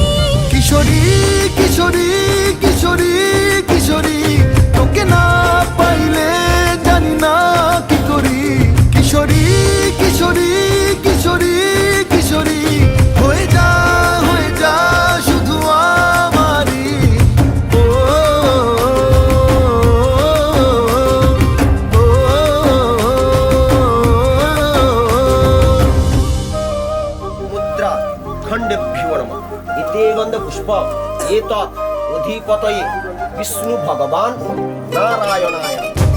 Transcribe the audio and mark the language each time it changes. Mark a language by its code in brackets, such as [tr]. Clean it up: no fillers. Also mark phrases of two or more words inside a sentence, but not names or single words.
[bn] কিশোরী কিশোরী কিশোরী কিশোরী, তোকে না পাইলে জানি না কি করি। কিশোরী কিশোরী কিশোরী কিশোরী, হয়ে যা শুধু আমারই। ও [sa] मुद्रा खंडेभ्यो नमः। एते गन्धपुष्प एतत् अधिपतये विष्णु भगवान नारायणाय